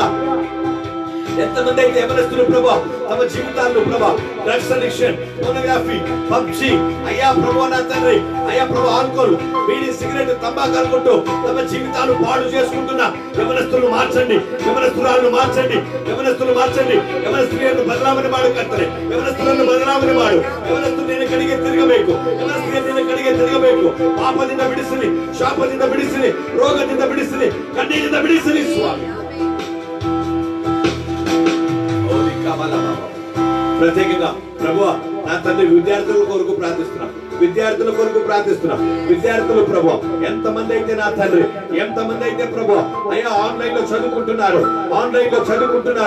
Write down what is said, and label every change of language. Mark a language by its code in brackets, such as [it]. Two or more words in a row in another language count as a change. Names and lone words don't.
[te] ఎంతమంది అయితే యవనస్తులు ప్రభు తమ జీవితాల్లో ప్రభు [en] drugs addiction, [te] పోర్నోగ్రఫీ, పబ్జీ అయ్యా ప్రభు నా తండ్రి అయ్యా ప్రభు ఆల్కహాల్, బీడీ, సిగరెట్, తంబాకు అనుకుంటూ తమ జీవితాలు పాడు చేసుకుంటున్న యవనస్తులు మార్చండి. యవనస్తురాలను మార్చండి. యవనస్తులు మార్చండి. యవనస్తులను [kn] ಬದಲಾವಣೆ ಮಾಡು ಕರ್ತನೆ. ಯವನಸ್ತರನ್ನು ಬದಲಾವಣೆ ಮಾಡು. ಯವನಸ್ತು ನಿನ್ನ ಕಡೆಗೆ ತಿರುಗಬೇಕು. ಯವನಸ್ತಿಗೆ ನಿನ್ನ ಕಡೆಗೆ ತಿರುಗಬೇಕು. ಪಾಪದಿಂದ ಬಿಡಿಸಲಿ, ಶಾಪದಿಂದ ಬಿಡಿಸಲಿ, ರೋಗದಿಂದ ಬಿಡಿಸಲಿ, ಕಣ್ಣಿನಿಂದ ಬಿಡಿಸಲಿ ಸ್ವಾಮಿ. [te] ప్రత్యేకంగా ప్రభువా నా తండ్రి విద్యార్థుల కొరకు ప్రార్థిస్తున్నాం. విద్యార్థుల కొరకు ప్రార్థిస్తున్నాం. విద్యార్థులు ప్రభు ఎంతమంది అయితే నా తండ్రి ఎంతమంది అయితే ప్రభు అయ్యా ఆన్లైన్ లో చదువుకుంటున్నారు, ఆన్లైన్ లో చదువుకుంటున్నారు.